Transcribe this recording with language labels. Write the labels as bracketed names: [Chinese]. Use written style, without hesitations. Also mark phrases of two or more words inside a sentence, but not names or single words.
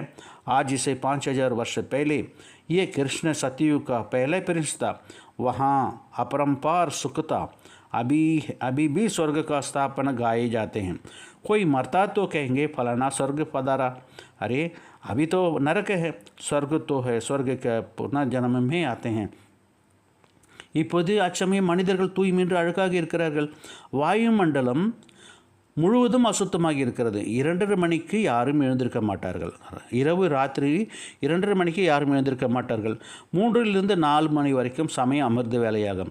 [Hindi] आज से 5000 वर्ष पहले ये कृष्ण सतयुग का पहला प्रिंस था. वहाँ अपरंपार सुख था. अभी भी स्वर्ग का स्थापना गाए जाते हैं. कोई मरता तो कहेंगे फलाना स्वर्ग पधारा. अरे अभी तो नरक है, स्वर्ग तो है, स्वर्ग के पुनर्जन्म में आते हैं. [Tamil] இப்போது அச்சமயம் மனிதர்கள் தூய்மையின்றி அழுக்காக இருக்கிறார்கள். வாயுமண்டலம் முழுவதும் அசுத்தமாகி இருக்கிறது. 2:30 மணிக்கு யாரும் எழுந்திருக்க மாட்டார்கள். ராத்திரி 2:30 மணிக்கு யாரும் எழுந்திருக்க மாட்டார்கள். 3-4 மணி வரைக்கும் சமயம் அமிர்த வேலையாகும்.